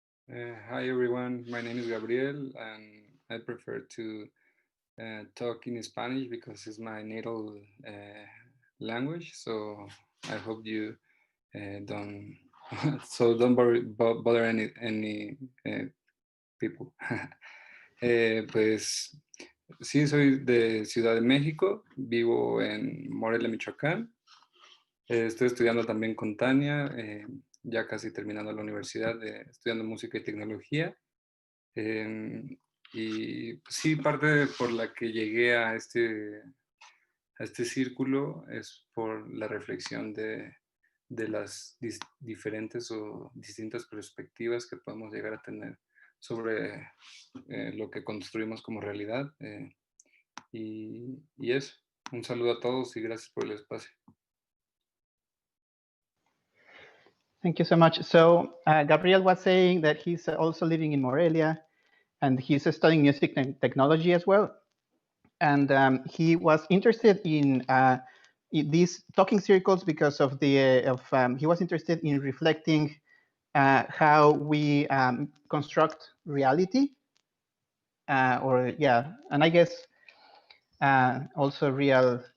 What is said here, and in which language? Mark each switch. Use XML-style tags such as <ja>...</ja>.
<en>Hi everyone, my name is Gabriel and I prefer to talk in Spanish because it's my native language. So I hope you don't don't bother any people.</en> <es>Pues sí, soy de Ciudad de México, vivo en Morelia, Michoacán. Estoy estudiando también con Tania, ya casi terminando la universidad, estudiando música y tecnología. Y pues, sí, parte por la que llegué a este círculo es por la reflexión de las diferentes o distintas perspectivas que podemos llegar a tener sobre lo que construimos como realidad. Y eso, un saludo a todos y gracias por el espacio.</es> <en>Thank you so much. So Gabriel was saying that he's also living in Morelia and he's studying music and technology as well. And he was interested in these talking circles because of he was interested in reflecting how we construct reality, and I guess also real.</en>